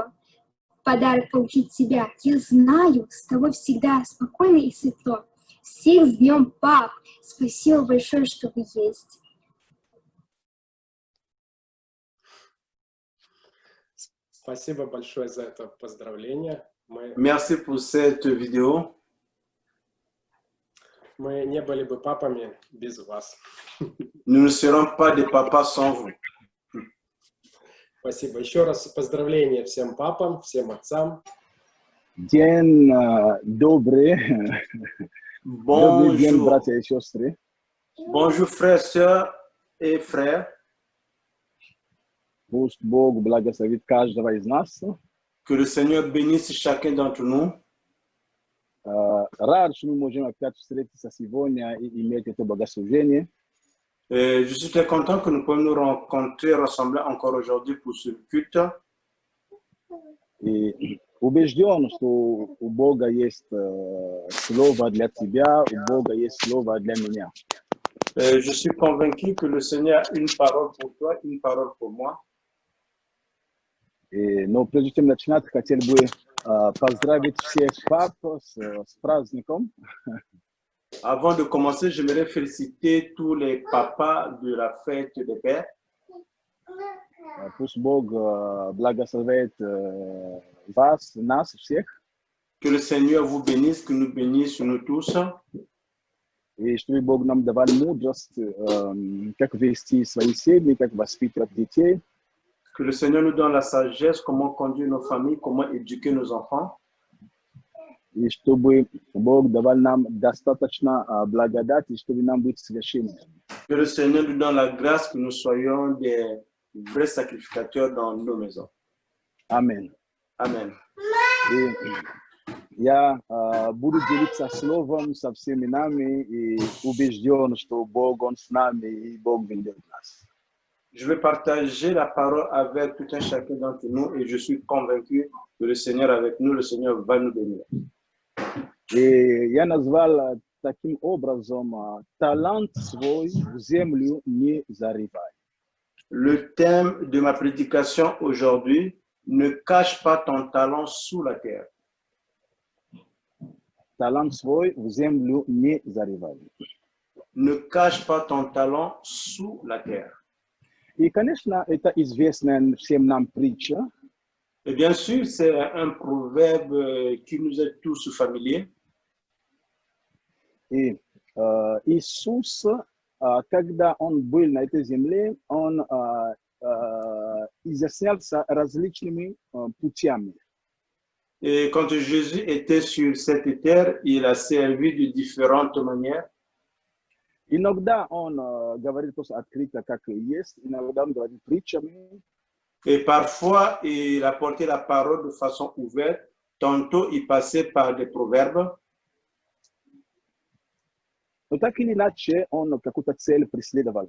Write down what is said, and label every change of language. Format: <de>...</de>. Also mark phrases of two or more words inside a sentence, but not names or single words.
<ru>Подарок получить тебя. Я знаю, с тобой всегда спокойно и светло. Всех с днем, пап! Спасибо большое, что вы есть. Спасибо большое за это поздравление.</ru> <fr>Merci pour cette vidéo.</fr> <ru>Мы не были бы папами без вас.</ru> <fr>Nous ne serons pas des papas sans vous.</fr> <ru>Спасибо. Еще раз поздравления всем папам, всем отцам. День добрый. Добрый день,</ru> <fr>Bonjour.</fr> <ru>братья и сестры.</ru> <fr>Bonjour frères, sœurs et frères.</fr> <ru>Пусть Бог благословит каждого из нас.</ru> <fr>Que le Seigneur bénisse chacun d'entre nous.</fr> <ru>Рад, что мы можем опять встретиться сегодня и иметь это богослужение.</ru> <fr>Je suis très content que nous puissions nous rencontrer, rassembler encore aujourd'hui pour ce culte.</fr> <ru>И убежден, что у Бога есть слово для тебя, у Бога есть слово для меня.</ru> <fr>Je suis convaincu que le Seigneur a une parole pour toi, une parole pour moi.</fr> <ru>Но прежде чем начинать, хотел бы поздравить всех пап с праздником.</ru> <fr>Avant de commencer, j'aimerais féliciter tous les papas de la fête des pères.</fr> <ru>Пусть Бог благословит вас, нас всех.</ru> <fr>Que le Seigneur vous bénisse, que nous bénisse nous tous.</fr> <ru>И чтобы Бог нам давал мудрость, как вести свои семьи, как воспитывать детей.</ru> <fr>Que le Seigneur nous donne la sagesse, comment conduire nos familles, comment éduquer nos enfants.</fr> <ru>И чтобы Бог давал нам достаточно благодати, чтобы нам быть совершенными.</ru> <fr>Que le Seigneur nous donne la grâce, que nous soyons des vrais sacrificateurs dans nos maisons.</fr> <ru>Аминь.</ru> <fr>Amen.</fr> <ru>И я буду делиться словом со всеми нами и убежден, что Бог, Он с нами и Бог ведет нас.</ru> <fr>Je vais partager la parole avec tout un chacun d'entre nous et je suis convaincu que le Seigneur est avec nous, le Seigneur va nous bénir.</fr> <ru>И я назвал таким образом «Талант свой в землю не зарывай».</ru> <fr>Le thème de ma prédication aujourd'hui, ne cache pas ton talent sous la terre.</fr> <ru>Талант свой в землю не зарывай.</ru> <fr>Ne cache pas ton talent sous la terre.</fr> <ru>И, конечно, это известная всем нам притча.</ru> <fr>Et bien sûr, c'est un proverbe qui nous est tous familier.</fr> <ru>И Иисус, когда Он был на этой земле, Он изъяснялся различными путями.</ru> <fr>Et quand Jésus était sur cette terre, il a servi de différentes manières.</fr> <ru>Иногда Он говорит просто открыто, как есть, иногда Он говорит притчами.</ru> <fr>Et parfois, il apportait la parole de façon ouverte. Tantôt, il passait par des proverbes.</fr> <ru>Но так или иначе, Он какую-то цель преследовал.</ru>